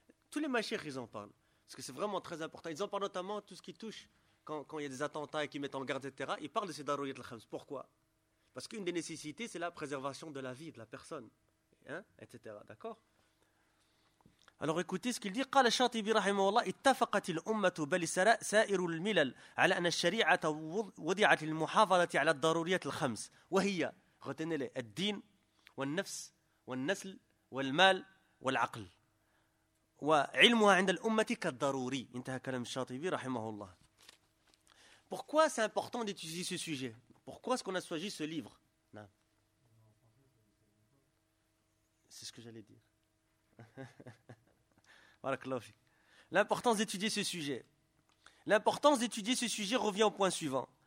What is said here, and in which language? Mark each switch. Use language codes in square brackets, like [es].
[fr] Tous les mashaykhs, ils en parlent. Parce que c'est vraiment très important. Ils en parlent notamment tout ce qui touche. Quand il y a des attentats et qu'ils mettent en garde, etc., ils parlent de ces daruriyat al-khams. Pourquoi ? Parce qu'une des nécessités, c'est la préservation de la vie de la personne, hein, etc. D'accord ? Alors écoutez ce qu'il dit. [ar] قال الشاطبي رحمه الله اتفقت الأمة بل سائر الملل على أن الشريعة وضعت للمحافظة على الضروريات الخمس وهي [fr] retenez-les [ar] الدين والنفس والنسل والمال والعقل وعلمها عند الأمة كالضروري. انتهى كلام الشاطبي رحمه الله. [fr] Pourquoi c'est important d'étudier ce sujet ? Pourquoi est-ce qu'on a choisi ce livre ? Non. C'est ce que j'allais dire. L'importance d'étudier ce sujet. L'importance d'étudier ce sujet revient au point suivant.